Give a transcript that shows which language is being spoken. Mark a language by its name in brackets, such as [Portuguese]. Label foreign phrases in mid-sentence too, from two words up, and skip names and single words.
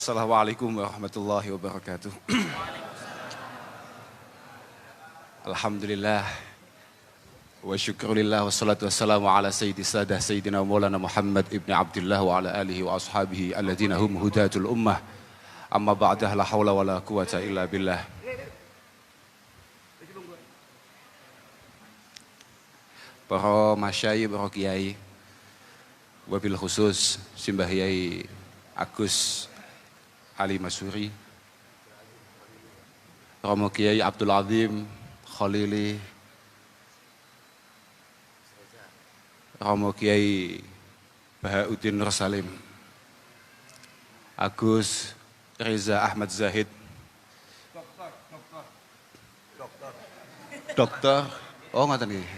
[Arabic] السلام عليكم ورحمة الله وبركاته. الحمد لله والشكر لله والصلاة والسلام على سيد السادة سيدنا مولانا محمد بن عبد الله وعلى آله وأصحابه الذين هم هداة الأمة. أما بعد، لا حول ولا قوة إلا بالله. [Javanese] Para masyayikh, para kiai, [Arabic] وبالخصوص [Javanese] Simbah Yai Agus Ali Masuri, Romo Kiai Abdul Azim Khalili, Romo Kiai Bahauddin Nur Salim, Agus Reza Ahmad Zahid, Dokter, oh ngoten nggih.